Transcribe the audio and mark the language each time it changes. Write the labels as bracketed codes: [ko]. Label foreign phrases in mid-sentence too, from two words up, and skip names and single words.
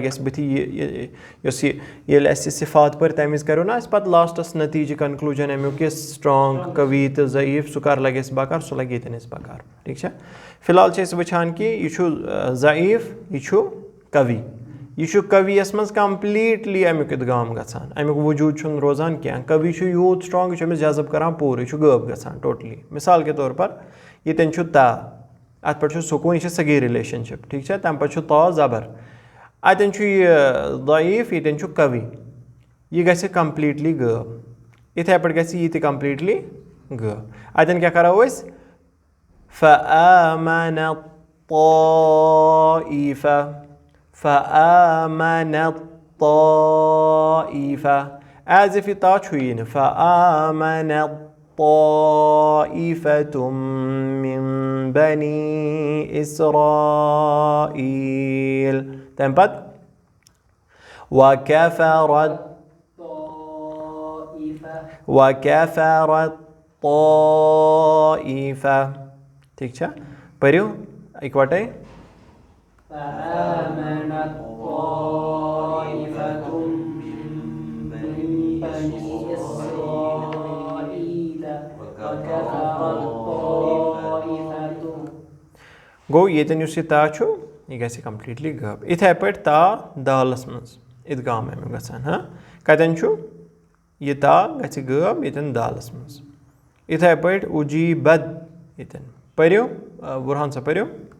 [ks] اَسہِ بٕتھِ یۄس ییٚلہِ اَسہِ صِفات پٔرۍ تَمہِ وِزِ کَرو نہ اَسہِ پَتہٕ [en] lastas natija conclusion [ks] اَمیُک یہِ سٹرانٛگ قوی تہٕ ضعیٖف سُہ کَر لَگہِ اَسہِ بَکار سُہ لَگہِ ییٚتٮ۪ن اَسہِ بَکار ٹھیٖک چھا فِلحال چھِ أسۍ وٕچھان کہِ یہِ چھُ ضعیٖف یہِ چھُ قوی یہِ چھُ قویَس منٛز کَمپٕلیٖٹلی اَمیُک اِدغام گژھان اَمیُک وجوٗد چھُنہٕ روزان کینٛہہ قوی چھُ یوٗت سٹرانٛگ یہِ چھُ أمِس جذب کَران پوٗرٕ یہِ چھُ غٲب گژھان ٹوٹلی [ur] مِثال کے طور پر [ks] ییٚتٮ۪ن چھُ تا اَتھ پٮ۪ٹھ چھُ سکوٗن یہِ چھِ صغیٖر رِلیشَنشِپ ٹھیٖک چھا تَمہِ پَتہٕ چھُ تا زبر اَتٮ۪ن چھُ یہِ ضعیٖف ییٚتٮ۪ن چھُ قوی یہِ گژھِ کَمپٕلیٖٹلی غٲب یِتھَے پٲٹھۍ گژھِ یہِ تہِ کَمپٕلیٖٹلی غٲب اَتٮ۪ن کیٛاہ کَرو أسۍ [ar] فَآمَنَ طائفہ فَآمَنَ [ks] طائفہ [en] as if [ks] یہِ تا چھُیی نہٕ [ar] فَآمَنَ طائفة من بني إسرائيل [ks] تَمہِ پَتہٕ [ar] وَكَفَرَت طائفة [ks] ٹھیٖک چھا پٔرِو اِکوَٹَے گوٚو ییٚتٮ۪ن یُس یہِ تا چھُ یہِ گژھِ کَمپٕلیٖٹلی غٲب یِتھَے پٲٹھۍ تا دالَس منٛز اِدغام اَمیُک گژھان ہاں کَتٮ۪ن چھُ یہِ تا گژھِ غٲب ییٚتٮ۪ن دالَس منٛز یِتھَے پٲٹھۍ اُجیٖبت ییٚتٮ۪ن پٔرِو بُرہان صٲب پٔرِو